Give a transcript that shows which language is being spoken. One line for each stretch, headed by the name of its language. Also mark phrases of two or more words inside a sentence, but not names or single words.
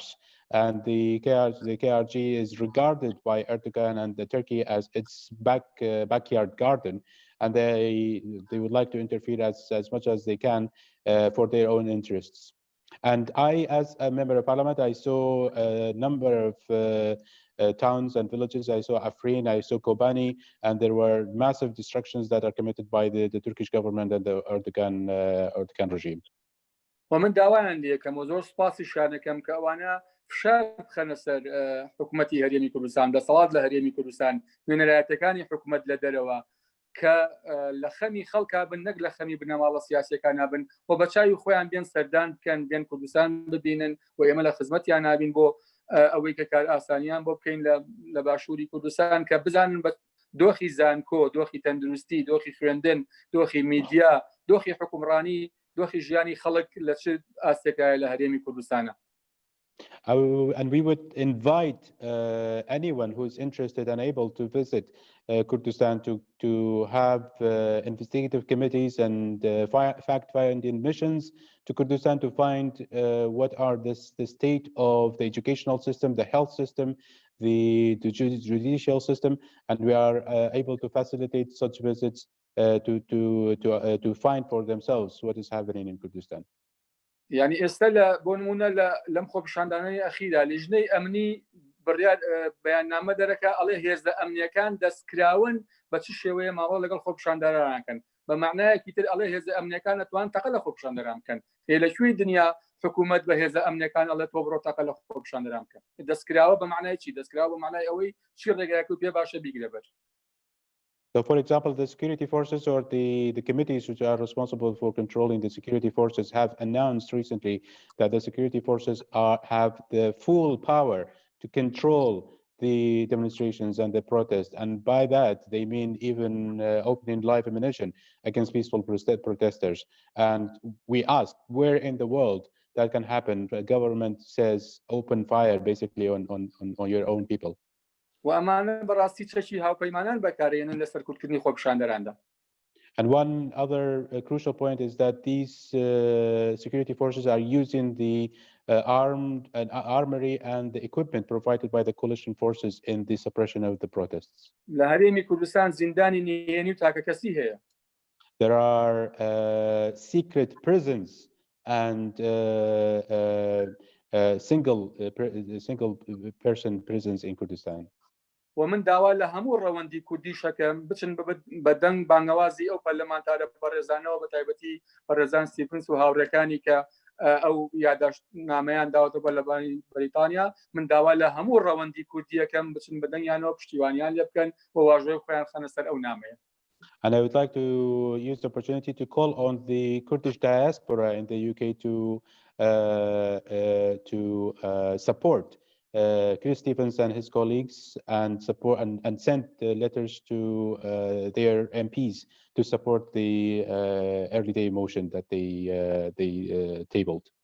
English: And the KRG is regarded by Erdogan and Turkey as its backyard garden, and they would like to interfere as much as they can for their own interests. And I, as a member of parliament, I saw a number of towns and villages. I saw Afrin, I saw Kobani, and there were massive destructions that are committed by the Turkish government and the Erdogan regime.
Central Kurdish: ومن داوایان لێکەم و زۆر سپاسی شانەکەم کە ئەوانە فشار بخەنە سەر حکوومەتی هەرێمی کوردستان، دەسەڵات لە هەرێمی کوردستان، نوێنەرایەتەکانی حکوومەت لە دەرەوە کە لە خەمی خەڵکا بن، نەک لە خەمی بنەماڵە سیاسیەکان نابن و بە چاوی خۆیان بێن سەردان بکەن، بێن کوردستان ببینن و ئێمە لە خزمەتیان نابین بۆ ئەوەی کە کار ئاسانیان بۆ بکەین لە باشووری کوردستان کە بزانن بە دۆخی زانکۆ، دۆخی تەندروستی، دۆخی خوێندن، دۆخی میدیا، دۆخی حکومڕانی، دۆخی ژیانی خەڵک لە چ ئاستێکایە لە هەرێمی کوردستانە.
English: And we would invite anyone who is interested and able to visit Kurdistan to have investigative committees and fact-finding missions to Kurdistan to find what are the state of the educational system, the health system, the judicial system, and we are able to facilitate such visits to find for themselves what is happening in Kurdistan.
Central Kurdish: يعني ئێستا بۆ نمونە لەم خۆپیشاندانەی ئەخیرا لیژنەی ئەمنی بڕیار بەیاننامە دەرەکە ئەڵێ هێزە ئەمنیەکان دەستکراون بە چ شێوەیە ماوە لەگەڵ خۆپیشاندانەکەن بە معنایەکی تر ئەڵێ هێزە ئەمنیەکان نەتوان تەقە لە خۆپیشاندەران بکەن. لەکوێی دنیا حکوومەت بە هێزە ئەمنیەکان ئەڵێ تۆ بڕۆ تەقە لە خۆپیشاندەران بکەن. دەستکراوە بە معنای چی؟ دەستکراوە بە معنای ئەوەی چی ڕێگایەک و پێ باشە بیگرە بەر.
English: So, for example, the security forces or the committees which are responsible for controlling the security forces have announced recently that the security forces have the full power to control the demonstrations and the protests. And by that, they mean even opening live ammunition against peaceful protesters. And we ask, where in the world that can happen? The government says open fire basically on your own people.
Central Kurdish: و ئەمانە بەڕاستی چەکی هاوپەیمانان بەکارێنن لە سەرکوتکردنی خۆپیشاندەراندا.
English: And one other crucial point is that these security forces are using the armory and the equipment provided by the coalition forces in the suppression of the protests.
Central Kurdish: لە هەرێمی کوردستان زیندانی نهێنی و تاکەکەسی هەیە.
English: There are secret prisons and single person prisons in Kurdistan.
Central Kurdish: ومن داوا لە هەموو ڕەوەندی کوردی شەکەم بچن بەدەنگ بانگەوازی ئەو پەرلەمانتارە بەڕێزانەوە بە تایبەتی بەڕێزان ستیفنس و هاوڕێکانی کە ئەو یادداشتنامەیان داوەتە بەرلەمانی بەریتانیا من داوا لە هەموو ڕەوەندی کوردیەکەم بچن بەدەنگیانەوە پشتیوانیان لێ بکەن بۆ واژۆی خۆیان خەنە سەر ئەو نامەیە.
English: And I would like to use the opportunity to call on the Kurdish diaspora in the UK to support Chris Stevens and his colleagues and support and send letters to their MPs to support the early day motion that they tabled.